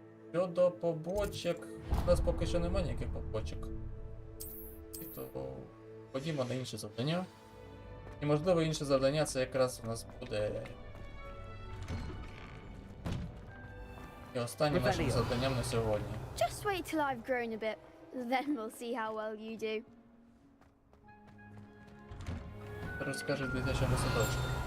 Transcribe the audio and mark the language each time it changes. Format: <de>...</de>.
<uk>Щодо побочок, у нас поки що немає ніяких побочок. І то ходімо на інше завдання. І можливо інше завдання це якраз у нас буде і останнім нашим завданням на сьогодні.</uk> <en>Just wait till I've grown a bit, then we'll see how well you do.</en> <uk>Розкажи в дитячому садочку.</uk>